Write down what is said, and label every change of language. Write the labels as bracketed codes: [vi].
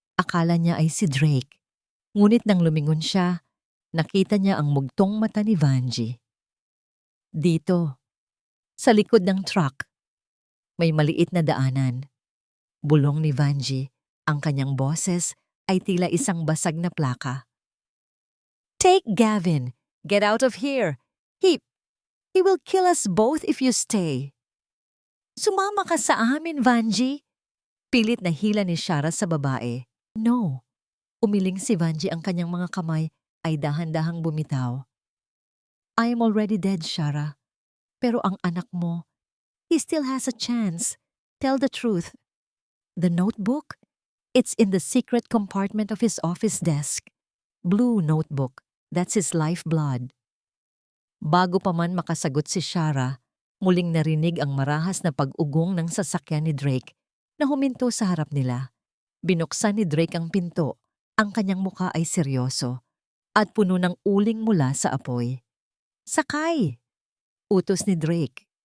[tl] Akala niya ay si Drake. Ngunit nang lumingon siya, nakita niya ang mugtong mata ni Vanjie. Dito, sa likod ng truck, may maliit na daanan. Bulong ni Vanjie, ang kanyang boses ay tila isang basag na plaka. [en] "Take Gavin! Get out of here! He will kill us both if you stay." [tl] "Sumama ka sa amin, Vanjie!" Pilit na hila ni Shara sa babae. [en] "No." [tl] Umiling si Vanjie, ang kanyang mga kamay ay dahan-dahang bumitaw. [en] "I am already dead, Shara. [tl] Pero ang anak mo, [en] he still has a chance. Tell the truth." "The notebook? It's in the secret compartment of his office desk. Blue notebook. That's his lifeblood." [tl] Bago pa man makasagot si Shara, muling narinig ang marahas na pag-ugong ng sasakyan ni Drake na huminto sa harap nila. Binuksan ni Drake ang pinto. Ang kanyang muka ay seryoso at puno ng uling mula sa apoy. "Sakay!" Utos ni Drake.